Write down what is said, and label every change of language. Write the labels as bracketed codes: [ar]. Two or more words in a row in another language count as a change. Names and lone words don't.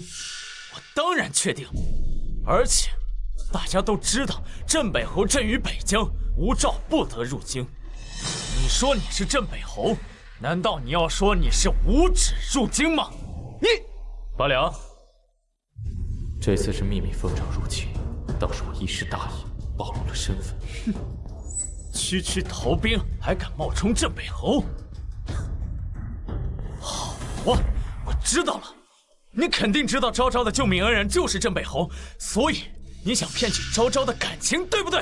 [zh] 我當然確定，而且大家都知道，鎮北侯鎮於北疆，無詔不得入京。你說你是鎮北侯，難道你要說你是無旨入京嗎？你八兩，這次是秘密奉詔入京，倒是我一時大意，暴露了身份。哼，區區逃兵還敢冒充鎮北侯？好，我知道了。你肯定知道昭昭的救命恩人就是鎮北侯，所以你想騙取昭昭的感情，對不對？